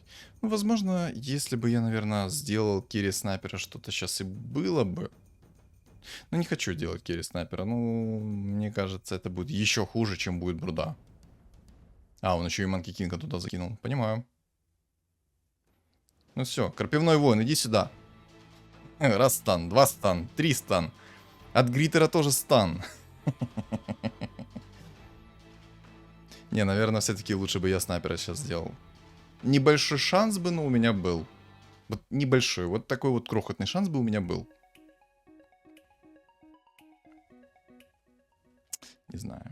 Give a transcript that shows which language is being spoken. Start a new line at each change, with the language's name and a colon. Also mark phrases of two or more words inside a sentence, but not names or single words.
Russian: Ну, возможно, если бы я, наверное, сделал керри снайпера, что-то сейчас и было бы. Но не хочу делать керри снайпера. Ну, мне кажется, это будет еще хуже, чем будет бруда. А, он еще и Манки Кинга туда закинул. Понимаю. Ну все, крапивной воин, иди сюда. Раз стан, 2 стан, 3 стан. От Гритера тоже стан. Не, наверное, все-таки лучше бы я снайпера сейчас сделал. Небольшой шанс бы, но у меня был. Вот небольшой, вот такой вот крохотный шанс бы у меня был. Не знаю.